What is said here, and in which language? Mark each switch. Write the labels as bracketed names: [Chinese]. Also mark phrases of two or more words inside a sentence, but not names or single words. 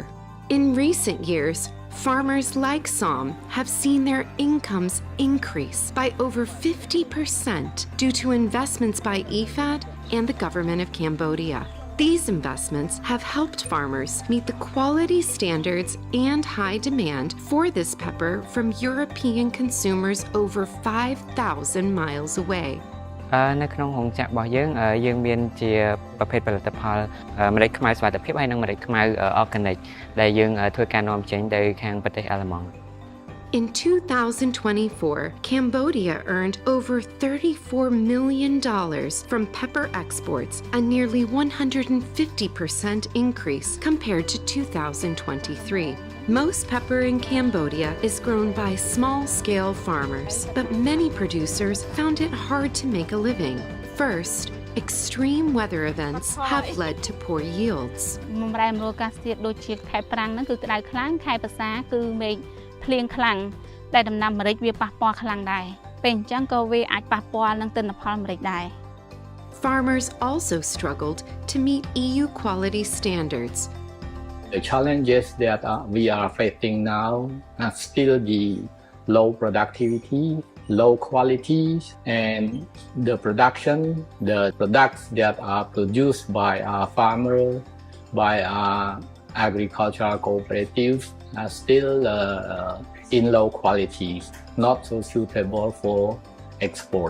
[English] In recent years, farmers like Som have seen their incomes increase by over 50% due to investments by IFAD and the government of Cambodia. These investments have helped farmers meet the quality standards and high demand for this pepper from European consumers over 5,000 miles away. [Khmer] នៅក្នុងរោងចក្ររបស់យើងមានជាប្រភេទផលិតផលម្រេចខ្មៅសុវត្ថិភាពហើយនិងម្រេចខ្មៅ organic ដែលយើងធ្វើការនាំចេញទៅខាងប្រទេសអាល្លឺម៉ង់ [English] In 2024, Cambodia earned over $34 million from pepper exports, a nearly 150% increase compared to 2023. Most pepper in Cambodia is grown by small-scale farmers, but many producers found it hard to make a living. First, extreme weather events have led to poor yields. [Khmer] ភ្លៀងខ្លាំងតែដំណាំម្រេចវាប៉ះពាល់ខ្លាំងដែរពេលអញ្ចឹងក៏វាអាចប៉ះពាល់នឹងទិន្នផលម្រេចដែរ [English] Farmers also struggled to meet EU quality standards. The challenges that we are facing now are still the low productivity, low quality, and the production, the products that are produced by our farmers, by our agricultural cooperatives are still in low quality, not so suitable for export.